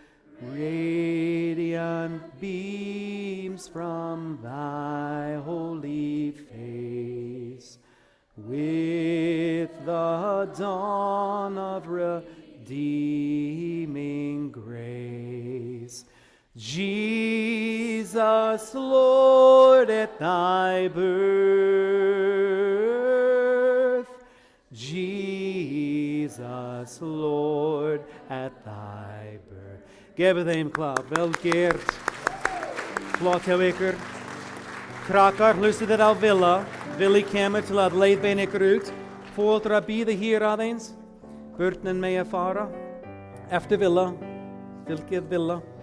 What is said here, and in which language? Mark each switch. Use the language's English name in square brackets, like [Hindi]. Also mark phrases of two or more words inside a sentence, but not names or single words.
[English] radiant beams from thy holy face, with the dawn of redeeming grace. Jesus, Lord, at thy birth, Jesus, Lord, at thy birth. [Icelandic] Geef þeim klap, vel gert. Flott hjá ykkur. Krakkar, hlustið þér á Villa. Villi kemur til að leiðbeina ykkur út. Foreldrar bíða hér aðeins. Börnin mega fara. Eftir Villa. Fylgið Villa.